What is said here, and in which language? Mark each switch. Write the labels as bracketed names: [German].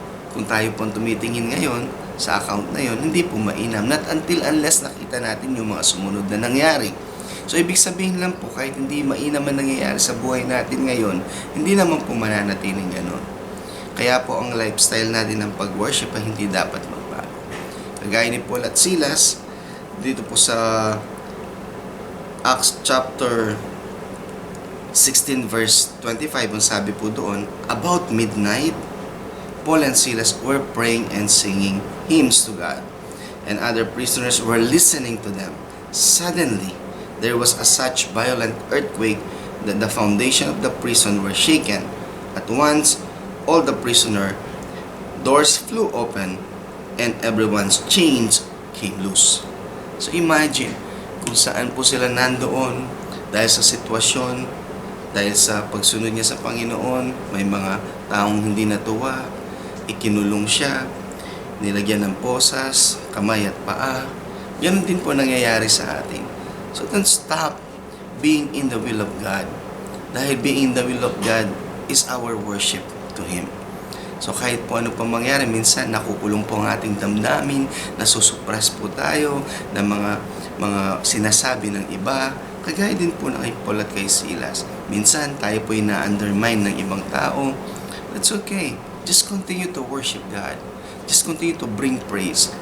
[Filipino] Kung tayo po tumitingin ngayon sa account na yun, hindi po mainam. [English] Not until unless [Filipino] nakita natin yung mga sumunod na nangyari. So, ibig sabihin lang po, kahit hindi mainam ang nangyayari sa buhay natin ngayon, hindi naman po mananatiling ganon. Kaya po ang lifestyle natin ng pag-worship ay hindi dapat magbago. Kagaya ni Paul at Silas, dito po sa Acts chapter 16 verse 25, ang sabi po doon, [English] about midnight, Paul and Silas were praying and singing hymns to God, and other prisoners were listening to them. Suddenly, there was a such violent earthquake that the foundation of the prison were shaken. At once, all the prisoner doors flew open and everyone's chains came loose. [Filipino] So imagine kung saan po sila nandoon dahil sa sitwasyon Dahil sa pagsunod niya sa Panginoon, may mga taong hindi natuwa, ikinulong siya, nilagyan ng posas, kamay at paa. Ganun din po nangyayari sa atin. [English] So don't stop being in the will of God. [Filipino] Dahil [English] being in the will of God is our worship to Him. [Filipino] So kahit po ano pa mangyari, minsan nakukulong po ang ating damdamin, nasusuppress po tayo ng mga sinasabi ng iba, kagaya din po na kay Paul at kay Silas. Minsan tayo po na-undermine ng ibang tao. [English] That's okay. Just continue to worship God. Just continue to bring praise.